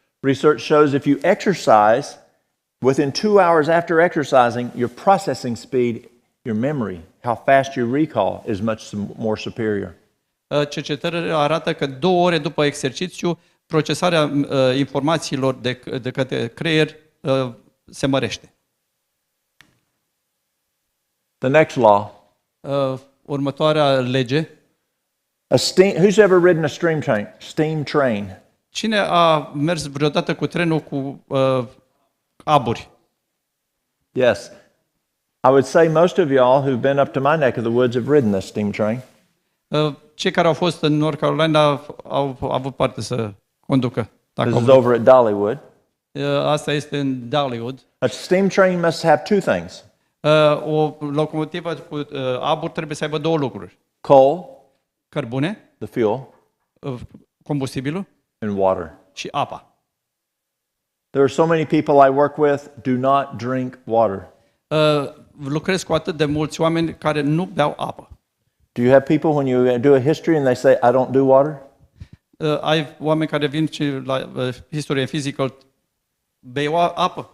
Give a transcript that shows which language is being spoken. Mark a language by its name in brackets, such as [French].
[English] Research shows if you exercise, within 2 hours after exercising, your processing speed, your memory, how fast you recall is much more superior. [Romanian] Cercetările arată că 2 ore după exercițiu, procesarea informațiilor de către creier se mărește. [English] The next law. [Romanian] Următoarea lege. [English] Who's ever ridden a steam train? [Romanian] Cine a mers vreodată cu trenul cu aburi? [English] Yes. I would say most of y'all who've been up to my neck of the woods have ridden this steam train. [Romanian] Cei care au fost în North Carolina au avut parte să conducă. [English] This is over at Dollywood. [Romanian] Asta este în Dollywood. [English] A steam train must have 2 things. [Romanian] O locomotivă cu abur trebuie să aibă 2 lucruri. [English] Coal, [Romanian] Cărbune, [English] the fuel, [Romanian] combustibilul [English] and water. [Romanian] și apa. [English] There are so many people I work with do not drink water. [Romanian] Lucrez cu atât de mulți oameni care nu beau apă. [English] Do you have people when you do a history and they say, I don't do water? [Romanian] Ai oameni care vin și la [English] History and Physical, [Romanian] bei apă?